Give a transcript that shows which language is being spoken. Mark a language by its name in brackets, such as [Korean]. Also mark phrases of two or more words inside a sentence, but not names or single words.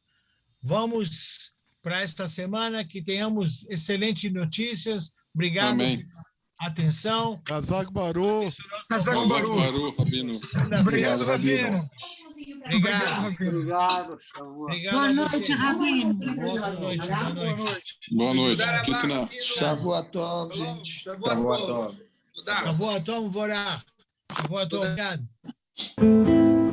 [Portuguese] Vamos para esta semana que tenhamos excelentes notícias. Obrigado Amém. pela atenção. [Hebrew] חזק ברוך. חזק ברוך, [Portuguese] Rabino. Obrigado, Rabino. Obrigado. Boa noite, Rabino. Boa noite. Boa noite. Tutna. [Hebrew] שבוע טוב, gente. שבוע טוב. שבוע טוב, ברוך. שבוע טוב, [Portuguese] obrigado.